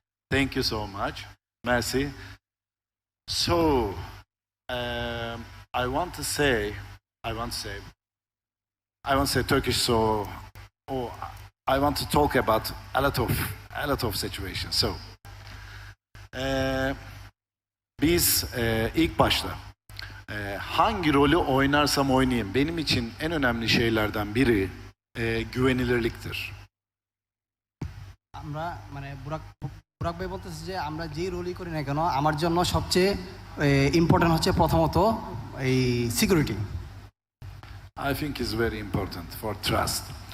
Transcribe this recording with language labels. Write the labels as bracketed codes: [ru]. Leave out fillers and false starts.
[en] Thank you so much. Merci. So, I want to say Turkish. So, I want to talk about a lot of situations. [tr] So, biz ilk başta hangi rolü oynarsam oynayayım, benim için en önemli şeylerden biri güvenilirliktir. [bn] আমরা মানে বুরাক ভাই বলতেছে যে আমরা যেই রোলই করি না কেন আমার জন্য সবচেয়ে ইম্পর্টেন্ট হচ্ছে প্রথমত এই security. [en] I think is very important for trust.